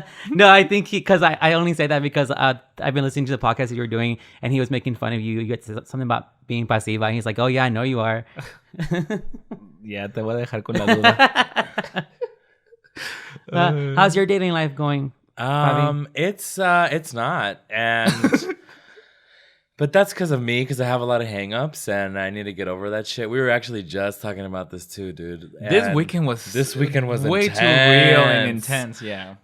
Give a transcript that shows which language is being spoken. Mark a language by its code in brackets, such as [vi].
[en] No, I think because I only say that because I've been listening to the podcast that you were doing and he was making fun of you. You had something about being pasiva. And he's like, oh, yeah, I know you are. [es] Yeah, te voy a dejar con la duda. [en] How's your dating life going? It's not. And... But that's because of me, because I have a lot of hang-ups, and I need to get over that shit. We were actually just talking about this too, dude. This weekend was way intense. too real and intense, yeah.